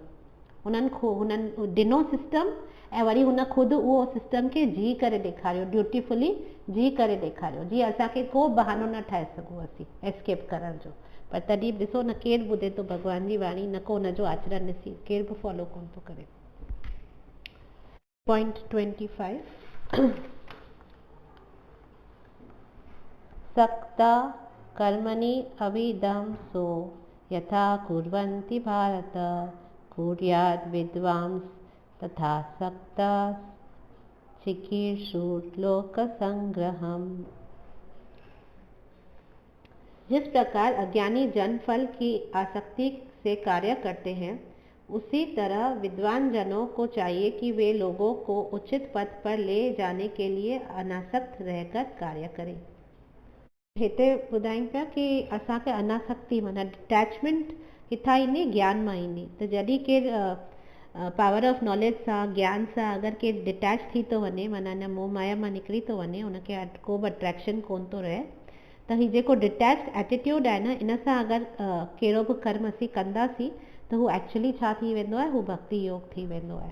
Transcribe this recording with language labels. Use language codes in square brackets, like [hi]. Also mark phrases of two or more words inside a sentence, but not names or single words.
[sd] हुननि ॾिनो सिस्टम ऐं वरी हुन ख़ुदि उहो सिस्टम खे जी करे ॾेखारियो, ड्यूटीफुली जी करे ॾेखारियो, जीअं असांखे को बहानो न ठाहे सघूं असीं एस्केप करण जो। पर तॾहिं बि ॾिसो न, केरु ॿुधे थो भॻवान जी वाणी, न को हुनजो आचरण ॾिसी केरु बि फॉलो कोन थो करे। [sa] पॉइंट 25 सक्ता कर्मणि अभिदं सो यथा कुर्वन्ति भारत कुर्याद् विद्वांस तथा सक्ता चिकीर्षुर्लोक संग्रहम। [hi] जिस प्रकार अज्ञानी जन फल की आसक्ति से कार्य करते हैं, उसी तरह विद्वान जनों को चाहिए कि वे लोगों को उचित पथ पर ले जाने के लिए अनासक्त रहकर कार्य करें। [sd] हिते ॿुधाइनि पिया कि असांखे अनासक्ति माना डिटैचमेंट किथां ईंदी, ज्ञान मां ईंदी। त जॾहिं केरु [en] power of knowledge [sd] सां, ज्ञान सां अगरि केरु डिटैच थी थो वञे, माना हिन मोह माया मां निकिरी थो वञे, हुनखे को बि अट्रैक्शन कोन थो रहे, त हीउ जेको [en] detach attitude [sd] आहे न, इन सां अगरि कहिड़ो बि कर्म असीं कंदासीं त हू एक्चुअली छा थी वेंदो आहे, हू भक्ति योग थी वेंदो आहे।